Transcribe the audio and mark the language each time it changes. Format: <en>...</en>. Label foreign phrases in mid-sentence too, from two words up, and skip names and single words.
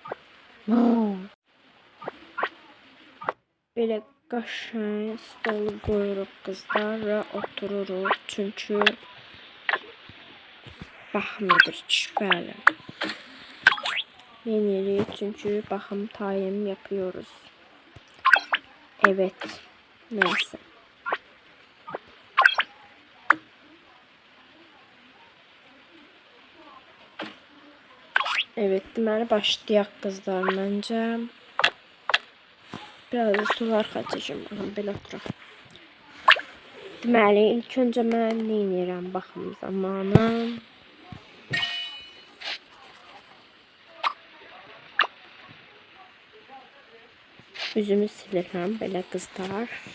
<az>Belə qəşəng stolu qoyuruq qızlar və otururuq. Çünki baxım edirik. Bəli. Yenirik çünkü baxım time yapıyoruz.</az> <tr>Evet. Neyse. Evet,</tr> <az>deməli başlayaq qızlar məncə. Biraz da sular xatacağım. Belə oturaq. Deməli, ilk öncə mən nə edirəm baxım zamanı. Üzümü silirəm belə qızlar.</az>